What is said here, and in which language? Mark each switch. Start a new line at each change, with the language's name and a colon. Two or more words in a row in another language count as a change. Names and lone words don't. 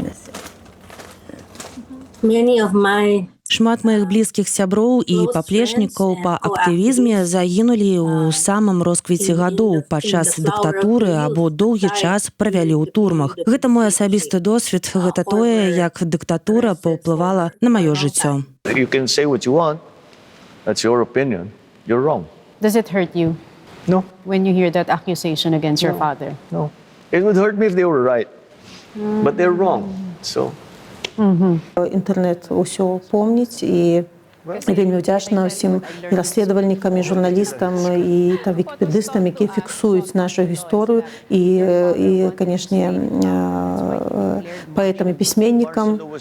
Belarusian: Шмат маіх блізкіх сяброў і паплечнікаў па актывізме загінулі ў самым росквіце гадоў падчас дыктатуры або доўгі час правялі ў турмах. Гэта мой асабісты досвед, гэта тое, як дыктатура паўплывала на маё жыццё.
English: You can say what you want. That's your opinion. You're wrong. Does it hurt you? No. When you hear that accusation against your father? No. It would hurt me if they were right. But they're wrong. So
Belarusian: Інтэрнэт усё помніць, і вельмі ўдзячна ўсім расследавальнікам, і журналістам, і вікіпедыстам, якія фіксуюць нашу гісторыю, і канешне, паэтам і пісьменнікам.